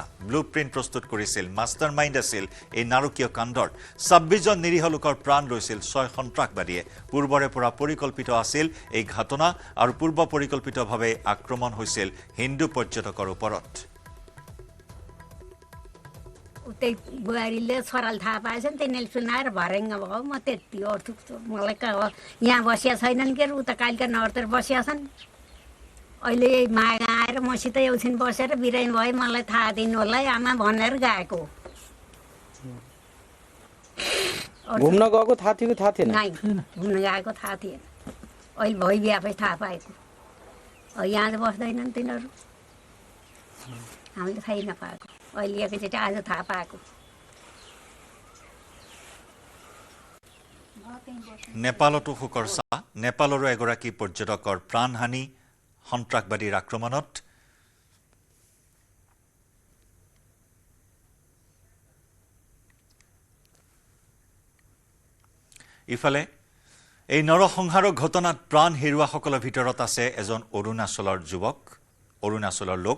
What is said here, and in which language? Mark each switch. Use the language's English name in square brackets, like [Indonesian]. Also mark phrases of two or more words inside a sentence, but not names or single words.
[Assamese] ব্লু প্ৰিণ্ট প্ৰস্তুত কৰিছিল, মাষ্টাৰ মাইণ্ড আছিল এই নাৰকীয় কাণ্ডৰ। 26জন নিৰীহ লোকৰ প্ৰাণ লৈছিল 6 সন্ত্ৰাসবাদীয়ে। পূৰ্বৰে পৰা পৰিকল্পিত আছিল এই ঘটনা আৰু পূৰ্ব পৰিকল্পিতভাৱে আক্ৰমণ হৈছিল হিন্দু পৰ্যটকৰ ওপৰত। [Nepali] उतै बुहारीले छोराले थाहा पाएछ नि तिनीहरूले सुनाएर भरेङ्ग भयो म त्यति अर्थु मलाई यहाँ बसिया छैनन् के उता कालिका नगरतिर बसिया छन् अहिले माया आएर मसित एकछिन बसेर बिरामी भयो मलाई थाहा दिनु होला है आमा भनेर गएको घुम्न गएको थाहा थियो कि थाहा थिएन नाइ घुम्न गएको थाहा थिएन अहिले भइबिहापछि थाहा पाएको यहाँ बस्दैनन् तिनीहरू हामीले थाहै नपाएको अहिले एकैचोटि आज थाहा पाएको [Assamese] নেপালতো শোকৰ ছাঁ নেপালৰো এগৰাকী পৰ্যটকৰ প্ৰাণহানি সন্ত্ৰাসবাদীৰ আক্ৰমণত ইফালে এই নৰসংহাৰৰ ঘটনাত প্ৰাণ হেৰুৱাসকলৰ ভিতৰত আছে এজন অৰুণাচলৰ যুৱক অৰুণাচলৰ লোক